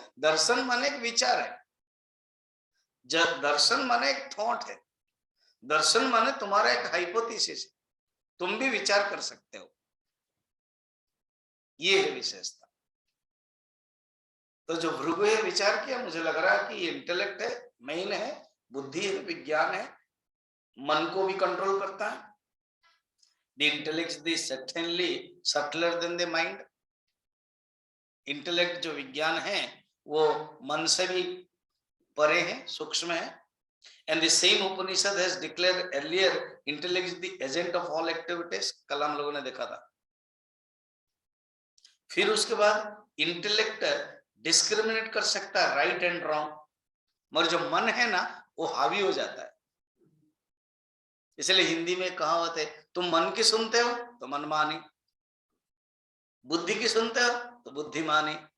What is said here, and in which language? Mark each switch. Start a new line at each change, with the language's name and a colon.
Hindi: दर्शन माने एक विचार है, दर्शन माने एक थॉट है, दर्शन माने तुम्हारा एक हाइपोथेसिस, तुम भी विचार कर सकते हो, ये है विशेषता। तो जो भृगु है विचार किया, मुझे लग रहा है कि ये इंटेलेक्ट है, मेन है, बुद्धि है, विज्ञान है, मन को भी कंट्रोल करता है।
English: The intellect is certainly subtler than the mind.
Hindi: Intellect जो विज्ञान है वो मन से भी परे है, सूक्ष्म है।
English: And the same Upanishad has declared earlier, intellect is the agent of all activities.
Hindi: कल हम लोगों ने देखा था। फिर उसके बाद इंटेलेक्ट डिस्क्रिमिनेट कर सकता है राइट एंड रॉन्ग, मगर जो मन है ना वो हावी हो जाता है। इसलिए हिंदी में कहावत है, तुम मन की सुनते हो तो मनमानी, बुद्धि की सुनते हो तो बुद्धिमानी।